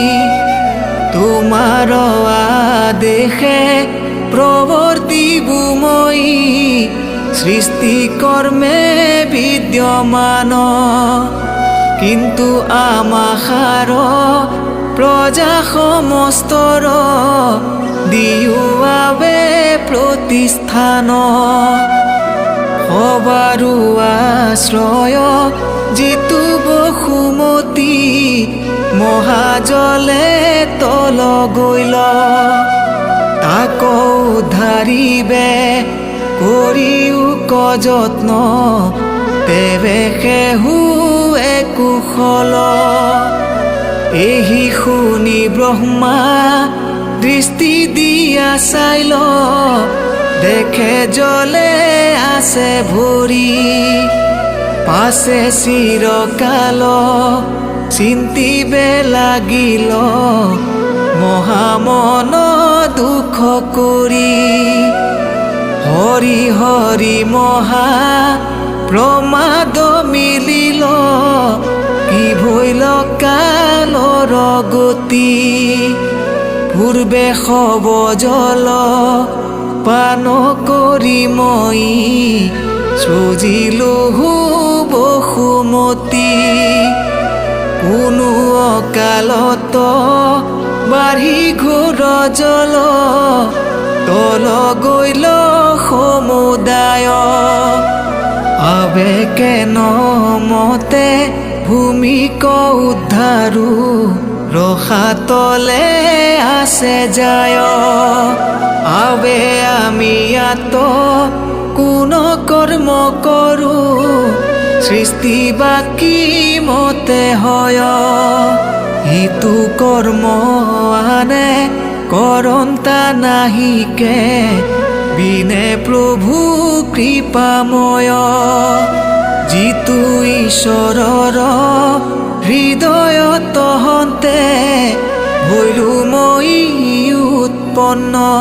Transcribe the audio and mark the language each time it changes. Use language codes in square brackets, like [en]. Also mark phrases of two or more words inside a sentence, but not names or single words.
[as] তোমার আদেশে প্রবর্তিবু মই সৃষ্টি কর্মে বিদ্যমান কিন্তু আমাখার প্রজা সমস্তর দিওয়াবে প্রতিস্থান হবারু আশ্রয় জিতু বসুমতী মহাজলে তল গৈল তাক উদ্ধারিবে করিও যত্ন তেবে সেহু কুশল এই শুনি ব্রহ্মা দৃষ্টি দিয়া চাইল দেখে জলে আছে ভৰি পাছে চিরকাল চিন্তিবে লাগিল মহামন দুঃখ করি হরি হরি মহা প্রমাদ মিলিল কি ভইল কালর গতি পূর্বে হব জল পান করি মই সজিলো বসুমতী কোনো অকালত বাঢ়ি ঘোর জল তল গৈল সমুদায় আবেকে নমতে ভূমিক উদ্ধারু রসাতলে আছে যায় আবে আমি আত কোন কর্ম করু সৃষ্টি বাকি মতে হয় হিতু কর্ম আনে করন্তা নাহিকে বিনে প্রভু কৃপাময় জিতু ঈশ্বরর হৃদয় তহন্তে ভৈলু মই উৎপন্ন